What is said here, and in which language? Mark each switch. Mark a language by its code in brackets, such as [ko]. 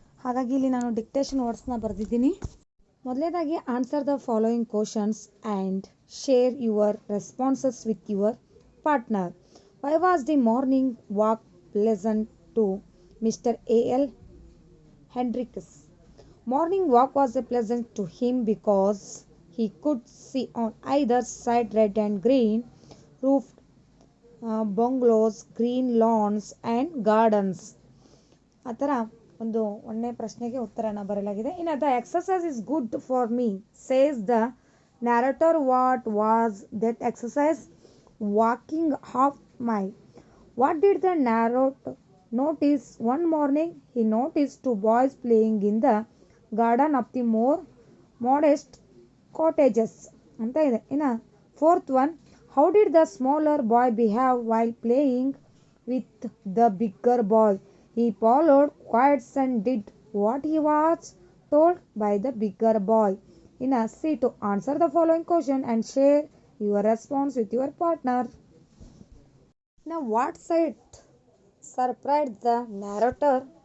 [kn] ಹಾಗಾಗಿ ಇಲ್ಲಿ ನಾನು ಡಿಕ್ಟೇಷನ್ ವರ್ಡ್ಸ್ನ ಬರೆದಿದ್ದೀನಿ. ಮೊದಲನೇದಾಗಿ [en] Answer the following questions and share your responses with your partner. Why was the morning walk pleasant to mister A.L. Hendricks? Morning walk was a pleasant to him because he could see on either side red and green roofed bungalows, green lawns and gardens. [kn] ಆ ಥರ ಒಂದು ಒಂದನೇ ಪ್ರಶ್ನೆಗೆ ಉತ್ತರನ ಬರೆಯಲಾಗಿದೆ. ಇನ್ನು [en] The exercise is good for me says the narrator. What was that exercise? Walking half mile. What did the narrator notice? One morning he noticed two boys playing in the garden of the more modest cottages [kn] ಅಂತ ಇದೆ. [en] ಇನ್ನು fourth one, how did the smaller boy behave while playing with the bigger boy? He followed quite and did what he was told by the bigger boy. In a C, to answer the following question and share your response with your partner. Now, what sight surprised the narrator?